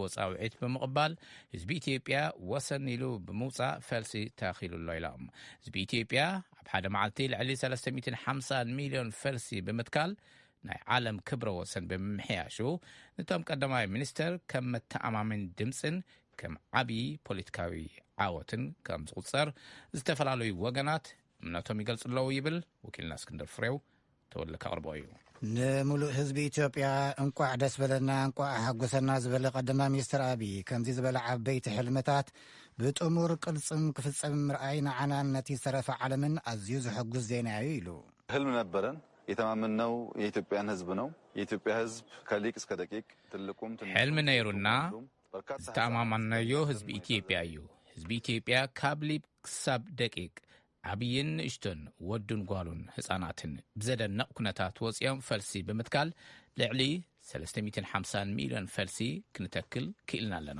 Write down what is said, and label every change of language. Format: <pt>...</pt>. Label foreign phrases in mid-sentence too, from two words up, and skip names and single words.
<ti>ጻውዒት ብምቕባል ህዝቢ ኢትዮጵያ ወሰን ኢሉ ብምውፃእ ፈልሲ ተኺሉሎ ኢሎም ህዝቢ ኢትዮጵያ ኣብ ሓደ መዓልቲ ልዕሊ 350 ሚልዮን ፈልሲ ብምትካል ናይ ዓለም ክብረ ወሰን ብምምሕያሹ ነቶም ቀዳማይ ሚኒስትር ከም መተኣማምን ድምፅን ከም ዓብይ ፖለቲካዊ ዓወትን ከም ዝቁፀር ዝተፈላለዩ ወገናት እምነቶም ይገልጽለዉ ይብል ወኪልና እስክንድር ፍሬው ተወልካ ቅርቦ እዩ። ንሙሉእ ህዝቢ ኢትዮጵያ እንቋዕ ደስ በለና እንቋዕ ሓጎሰና ዝበለ ቀዳማይ ሚኒስትር ኣብይ ከምዚ ዝበለ ዓበይቲ ሕልምታት ብጥሙር ቅልጽም ክፍጸም ምርኣይ ንዓናን ነቲ ዝተረፈ ዓለምን ኣዝዩ ዘሐጉስ ዜና እዩ ኢሉ</ti> <am>ህልም ነበረን የተማመነው የኢትዮጵያን ህዝብ ነው። የኢትዮጵያ ህዝብ ከሊቅ እስከ ደቂቅ ትልቁም</am> <ti>ሕልም ነይሩና ዝተኣማመናዮ ህዝቢ ኢትዮጵያ እዩ። ህዝቢ ኢትዮጵያ ካብ ሊብ ክሳብ ደቂቅ ዓብይን ንእሽቶን ወዱን ጓሉን ህፃናትን ብዘደነቕ ኩነታት ወፂኦም ፈልሲ ብምትካል ልዕሊ 350 ሚልዮን ፈልሲ ክንተክል ክኢልና ኣለና።</ti>